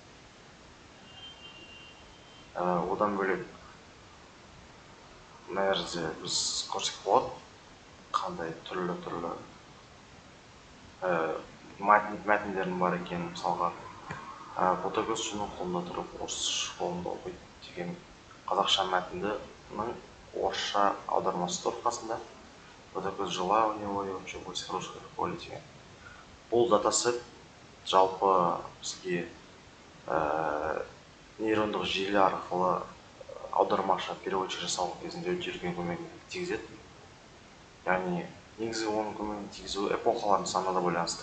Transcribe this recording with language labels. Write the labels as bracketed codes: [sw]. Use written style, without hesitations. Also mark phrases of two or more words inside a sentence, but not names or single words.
[kk] Одан бөлек мына жерде біз көрсек болады, қандай түрлі мәтіндердің бар екенін. Мысалға ботагөз шыны қолында тұрып, орыс қолында оқиды деген қазақша мәтіндінің орысша аудармасы тұр қасында. [ru] Ботагөз жила, у него вообще очень хорошее поле деген. [kk] Бұл датасет жалпы бізге нейрондық желі арқылы аудармашы переводчик жасау кезінде өте үлкен көмегін тигізеді. Яғни негізгі оның көмегін тигізуі эпохалардың санына да байланысты.